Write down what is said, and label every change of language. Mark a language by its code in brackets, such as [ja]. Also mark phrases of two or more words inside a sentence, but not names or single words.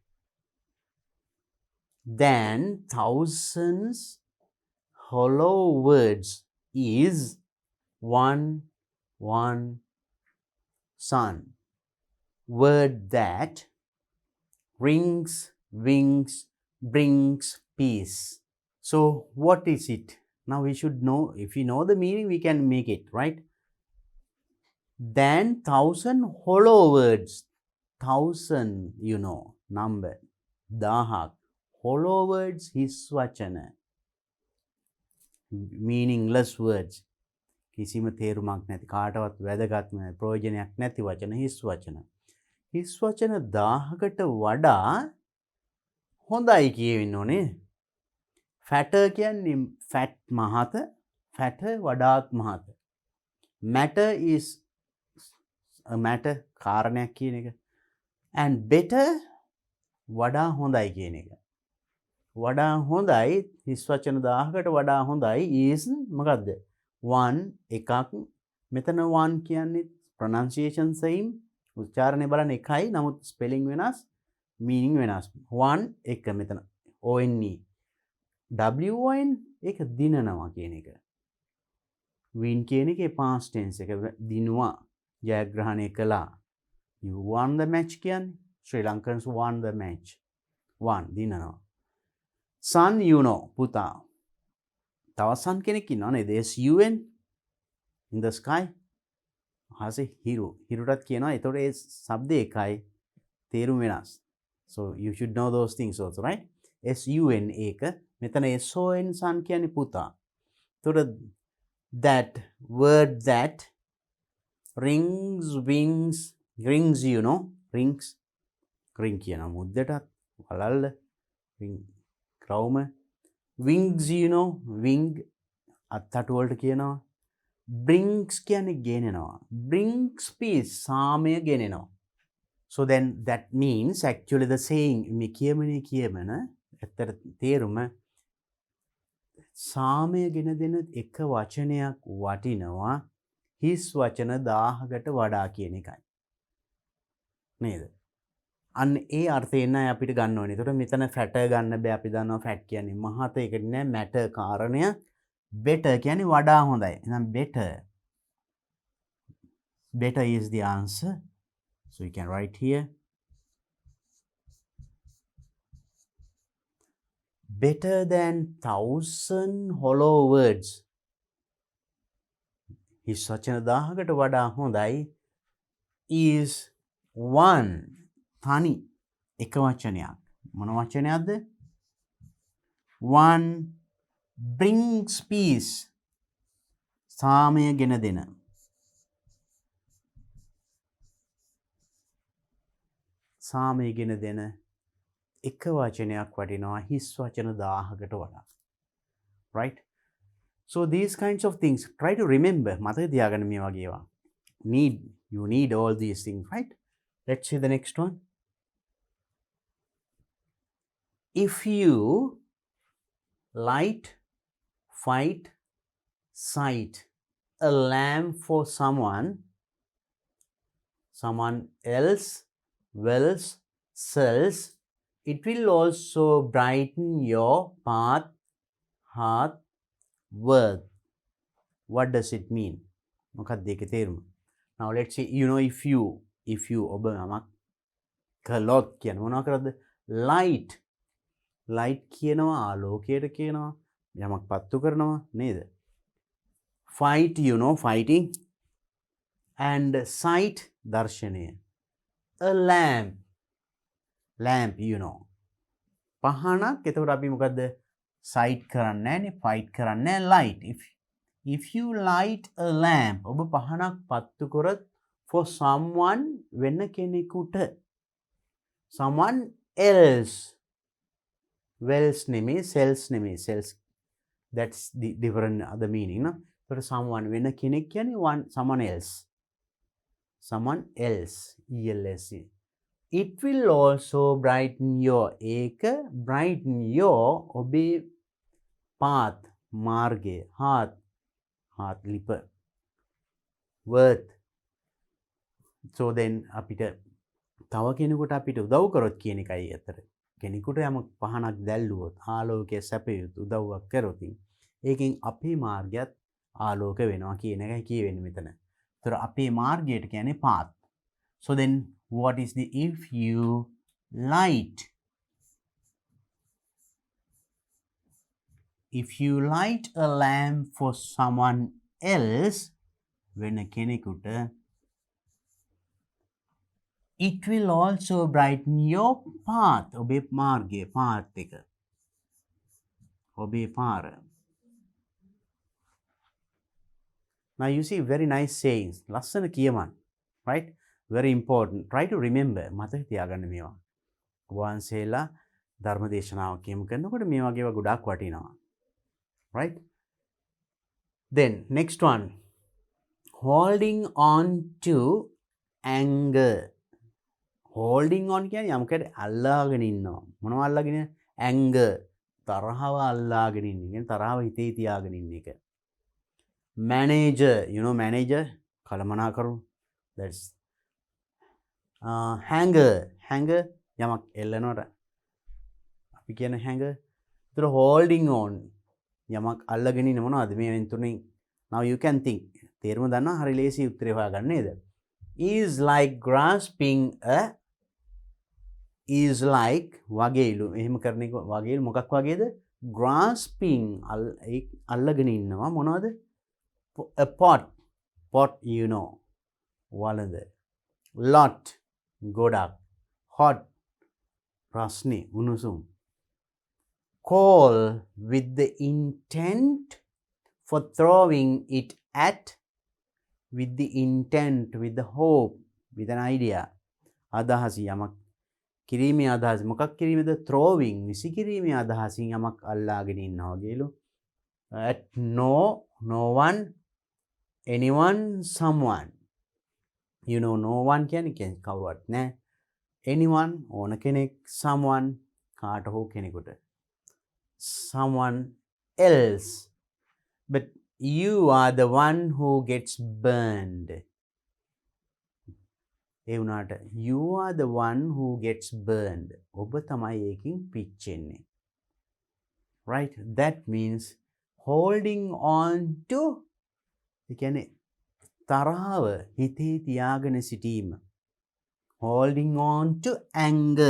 [en] than thousands hollow words is one son word that rings wings brings peace so what is it now we should know if we know the meaning we can make it right than thousand hollow words thousand you know number dahak hollow words [si] හිස් වචන [en] meaningless words [si] කිසිම තේරුමක් නැති කාටවත් වැදගත්ම ප්‍රයෝජනයක් නැති වචන හිස් වචන 1000කට වඩා හොඳයි කියවෙන්න ඕනේ fatter කියන්නේ fat මහත fatter වඩාත් මහත [en] matter is a matter [si] කාරණයක් කියන එක. [en] And better [si] වඩා හොඳයි කියන එක. වඩා හොඳයි හිස් වචන 1000කට වඩා හොඳයි is මොකද්ද? one එකක්. මෙතන one කියන්නේ [en] pronunciation same [si] උච්චාරණය බලන්න එකයි නමුත් spelling වෙනස් meaning වෙනස්. one එක මෙතන [en] one won [si] ඒක දිනනවා කියන එක. win කියන එකේ [en] past tense [si] එක දිනුවා ජයග්‍රහණය කළා. you won the match කියන්නේ Sri Lankans won the match. one දිනනවා. Sun you know පුතා. තව sun කෙනෙක් ඉන්නවනේ there's UN in the sky. හසේ හිරු. හිරුටත් කියනවා එතකොට ඒ શબ્ද එකයි තේරුම වෙනස්. [en] So you should know those things also, right? [si] SUN එක මෙතන SON sun කියන්නේ පුතා. එතකොට [en] that word that rings wings rings you know rings ring [si] කියන මුද්දටත් වලල්ල ring ක්‍රවුම [en] wings you know wing [si] අත්තටු වලට කියනවා brings කියන්නේ ගෙනෙනවා [en] brings peace [si] සාමය ගෙනෙනවා. [en] So then that means actually the saying [si] මේ කියමන ඇත්තට තේරුම සාමය ගෙන දෙන එක වචනයක් වටිනවා හිස් වචන 1000කට වඩා කියන එකයි. නේද? අන්න ඒ අර්ථයෙන් අපිට ගන්න ඕනේ. ඒතකොට මෙතන fat ගන්න බෑ. අපි දන්නවා fat කියන්නේ මහත ඒකට නෑ matter කාරණය. [en] better [si] කියන්නේ වඩා හොඳයි. එහෙනම් [en] better is the answer. So you can write here better than 1000 hollow words. [si] හිස් වචන 1000කට වඩා හොඳයි [en] is one [si] තනි එක වචනයක්. මොන වචනයක්ද? [en] one brings peace [si] සාමය ගෙන දෙන. සාමය ගෙන දෙන එක වචනයක් වටිනවා හිස් වචන 1000කට වඩා. [en] Right? So these kinds of things try to remember. [si] මතක තියාගන්න මේ වගේ ඒවා. [en] You need all these things, right? Let's see the next one. If you light, fight, sight a lamp for someone else wills, sells, it will also brighten your path, heart, worth. What does it mean? [si] මොකක්ද ඒකේ තේරුම? [en] Now let's see, you know, if you [si] ඔබ යමක් කළොත් කියන මොනවා කරද්ද? light කියනවා ආලෝකයට කියනවා යමක් පත්තු කරනවා නේද? [en] fight you know fighting and sight දර්ශනය. a lamp you know [si] පහනක්. එතකොට අපි මොකද්ද? sight කරන්නේ නැහැනේ fight කරන්නේ light. [en] if you light a lamp [si] ඔබ පහනක් පත්තු කරොත් [en] for someone [si] වෙන කෙනෙකුට [en] someone else wells නෙමෙයි sells නෙමෙයි sells that's the different other meaning no. So someone [si] වෙන කෙනෙක් කියන්නේ [en] someone else ELS it will also brighten your ඒක brighten your ඔබේ path මාර්ගය heart ලිප worth. [si] So then අපිට තව කෙනෙකුට අපිට උදව් කරොත් කියන එකයි අතර. කෙනෙකුට යමක් පහනක් දැල්ලුවොත් ආලෝකය සැපයුත් උදව්වක් කරොත් ඒකෙන් අපේ මාර්ගයත් ආලෝක වෙනවා කියන එකයි කියවෙන්නේ මෙතන. ඒතර අපේ මාර්ගයට කියන්නේ [en] path. So then what is the if you light a lamp for someone else [si] වෙන කෙනෙකුට [en] it will also brighten your path [si] ඔබේ මාර්ගය [en] path [si] එක ඔබේ පාර. [en] Now you see very nice sayings [si] ලස්සන කියමන් [en] right very important try to remember [si] මතක තියාගන්න මේවා. වහන්සේලා ධර්ම දේශනාව කියමු කරනකොට මේ වගේ ඒවා ගොඩාක් වටිනවා. [en] Right? Then next one holding on to anger. [si] Holding on කියන්නේ යමකට අල්ලාගෙන ඉන්නවා. මොනව අල්ලාගෙන? anger. තරහව අල්ලාගෙන ඉන්න. කියන්නේ තරහව හිතේ තියාගෙන ඉන්න එක. [en] Manager, you know manager? කළමනාකරු. That's hanger. [si] Hanger යමක් එල්ලනවට අපි කියන hanger. ඒතර [en] holding on [si] යමක් අල්ලගෙන ඉන්න මොනවද මේ වෙන තුنين? [en] Now you can think. [si] තේරුම දන්නවා හරි ලේසි උත්තරේ හොයාගන්න නේද? [en] Is like grasping a is like වගේලු. [si] එහෙම කරන එක වගේලු මොකක් වගේද? grasping අල්ලගෙන ඉන්නවා මොනවද? [en] a pot. pot you know. [si] වලඳ. lot ගොඩක්. hot රස්නේ උණුසුම්. [en] call with the intent for throwing it at, with the intent, with the hope, with an idea. [si] අදහස යමක් කිරීමේ අදහස. මොකක් කිරීමේද? throwing විසි කිරීමේ අදහසින් යමක් අල්ලාගෙන ඉන්නවා වගේලු. [en] at no one, anyone, someone. You know no one [si] කියන්නේ කවුරුවත් නෑ. anyone ඕන කෙනෙක්, someone කාට හෝ කෙනෙකුට. [en] someone else. But you are the one who gets burned. [si] ඒ වුණාට [en] you are the one who gets burned. [si] ඔබ තමයි ඒකින් පිච්චෙන්නේ. [en] Right? That means holding on to [si] ඒ කියන්නේ තරහව හිතේ තියාගෙන සිටීම. [en] Holding on to anger.